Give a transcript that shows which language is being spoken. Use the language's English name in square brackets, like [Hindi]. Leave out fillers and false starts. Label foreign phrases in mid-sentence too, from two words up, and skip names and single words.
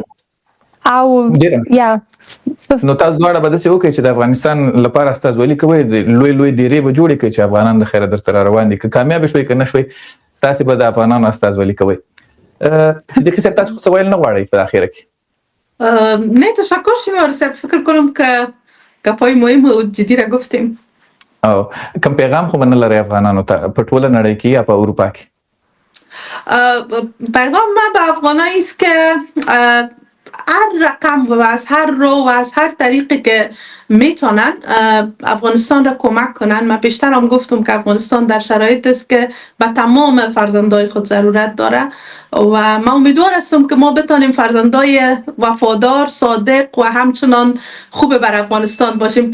[Pashto] او یا نو تاسو دواړه به داسې وکړئ چې د افغانستان لپاره استازولي کوئ، لوی لوی دیرې به جوړې کړئ چې افغانان د خیره درته را روان دي. که کامیاب شوئ که نه شوئ تاسې به د افغانانو استازولي کوئ. صدیقی صاحب تاسو خو څه ویل نه غواړئ په اخره کې؟ [Persian] نه تشکر شما صاحب، فکر کنم که گپای مهم و جدی را گفتیم. [Pashto] او کوم پیغام خو نه لري افغانانو ته په ټوله نړۍ کې یا په اروپا کې؟ [Persian] پیغام ما به افغانایی است که هر رقم و از هر رو و از هر طریقی که میتونن افغانستان را کمک کنن. من بیشتر هم گفتم که افغانستان در شرایط است که به تمام فرزندای خود ضرورت داره و من امیدوار هستم که ما بتانیم فرزندای وفادار، صادق و همچنان خوب بر افغانستان باشیم.